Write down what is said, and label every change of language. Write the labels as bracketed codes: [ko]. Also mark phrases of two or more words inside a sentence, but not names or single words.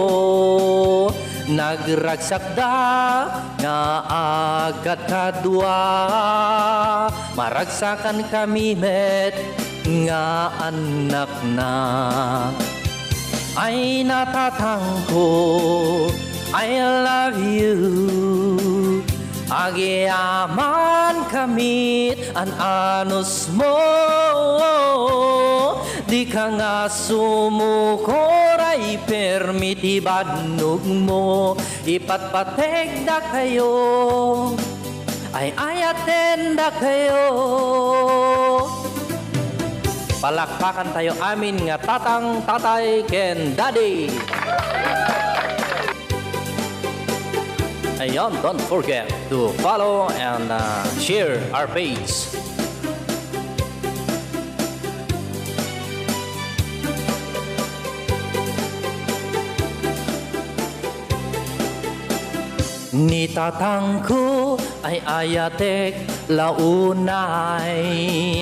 [ilo] Nagragsak da nga agad kadwa. Maragsakan kami met nga anak na. Ay natatang ko, [en] I love you. [ilo] Agiaman kamit an anus mo. Di ka nga sumukoray permiti badnog mo. Ipatpateg da kayo, ay ayaten da kayo. Palakpakan tayo amin nga tatang, tatay, ken daddy. Ayan, [en] don't forget to follow and share our page. [ilo] Ni tatang ko ay ayatek launay.